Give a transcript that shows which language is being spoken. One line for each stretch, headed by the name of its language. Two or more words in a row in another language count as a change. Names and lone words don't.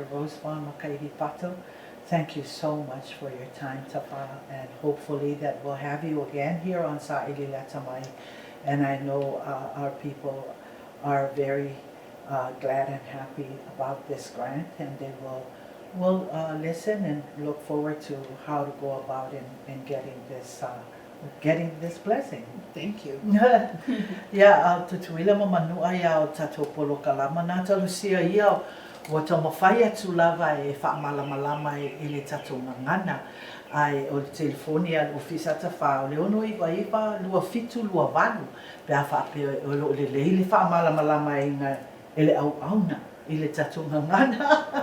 English: Rosemont Makaidi Pato, thank you so much for your time, Tafa, and hopefully that we'll have you again here on Saili le Atamai. And I know our people are very glad and happy about this grant, and they will listen and look forward to how to go about in getting this blessing. Thank you.
Samoan: Ia tutuila mamanua ia o tatou polokalama na talusia ia ua taumawhai atu lava e whaamalamalama i le tatou ngangana ai o le telefoni a ofisa tawha o le ono iwa lua fitu lua walu pe a whaape o lo le le whaamalamalama e le au auna i le tatou ngangana.